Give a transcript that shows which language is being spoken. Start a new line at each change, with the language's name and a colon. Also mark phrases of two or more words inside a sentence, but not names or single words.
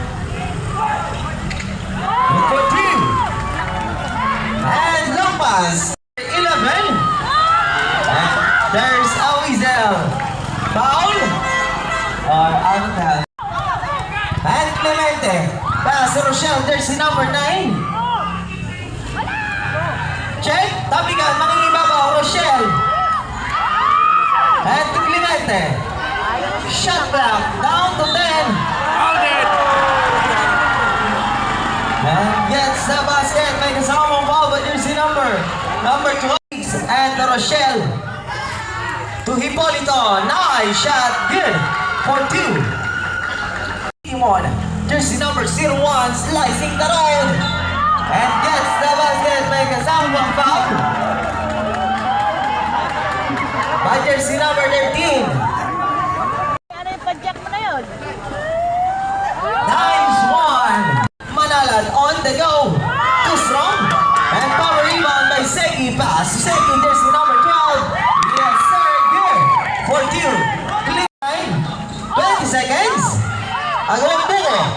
English: For 2. And Lopez, 11. And there's a whistle. Foul. Or out of hand. And Clemente. Pass to Rochelle, jersey number 9. Check.
Filipino: Tapikan, mangingibabaw, Rochelle.
English: And to Clemente. Shot clock, down to 10. And gets the basket by kasamang foul by jersey number 12. And Rochelle to Hipolito. Nice shot, good for 2. Timon, jersey number 01, slicing the road. And gets the basket by kasamang foul by jersey number 13.
Filipino: Ano yung padyak mo na yun?
English: Nice one. Manalat on the go. Too strong. And power rebound by Segi. Pass. Segi, jersey number 12. Yes, sir. Good. For 2. Clean time. 20 seconds.
Filipino: Agawang buko.